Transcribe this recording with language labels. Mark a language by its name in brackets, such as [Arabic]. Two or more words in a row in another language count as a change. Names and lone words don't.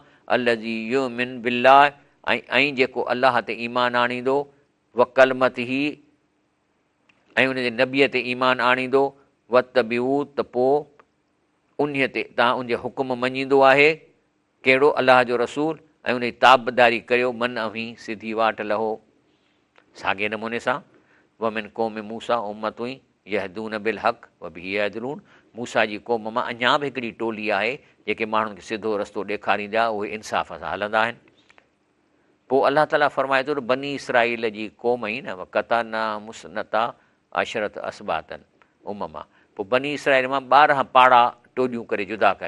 [Arabic] الذي يؤمن بالله, [Sindhi] ऐं जेको अलाह ते ईमान आणींदो, [Arabic] وكلماته, [Sindhi] ऐं उनजे नबीअ ते ईमान आणींदो, वतबिऊ, त पोइ उन ते तव्हां उनजे हुकुम मञींदो आहे। कहिड़ो? अलाह जो रसूल, ऐं उनजी ताबदारी करियो, मन अवीं सिधी वाट लहो। साॻे नमूने सां [Arabic] ومن قوم موسى أمة يهدون بالحق وبه يعدلون, [Sindhi] मूसा जी क़ौम मां अञा बि हिकिड़ी टोली आहे जेके माण्हुनि खे सिधो रस्तो ॾेखारींदा, उहे इंसाफ़ सां हलंदा आहिनि। पोइ अलाह ताला फरमाए थो, बनी इसराईल जी क़ौम ई न [Arabic] قطعنا اثنتي عشرة أسباطا أمما. [Sindhi] पोइ बनी इसराइल मां 12 पाड़ा टोॾियूं करे जुदा कई।